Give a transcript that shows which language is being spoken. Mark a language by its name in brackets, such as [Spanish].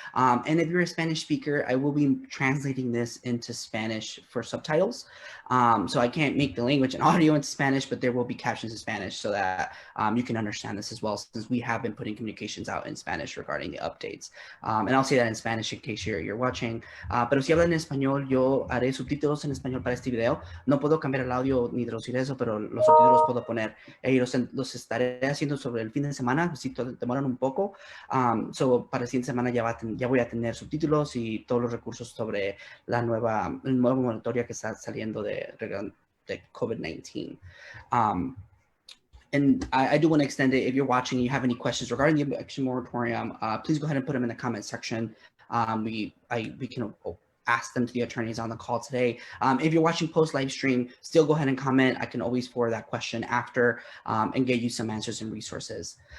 [English] And if you're a Spanish speaker, I will be translating this into Spanish for subtitles. So I can't make the language and audio into Spanish, but there will be captions in Spanish so that you can understand this as well, since we have been putting communications out in Spanish regarding the updates. And I'll say that in Spanish in case you're watching. [Spanish] Pero si hablan en español, yo haré subtítulos en español para este video. No puedo cambiar el audio ni traducir eso, pero los subtítulos puedo poner. Y los estaré haciendo sobre el fin de semana, si demoran un poco. So para la siguiente semana ya voy a tener subtítulos y todos los recursos sobre el nuevo moratorio que está saliendo de COVID-19. [English] And I do want to extend it. If you're watching and you have any questions regarding the eviction moratorium, please go ahead and put them in the comment section. We can ask them to the attorneys on the call today. If you're watching post live stream, still go ahead and comment. I can always forward that question after and get you some answers and resources.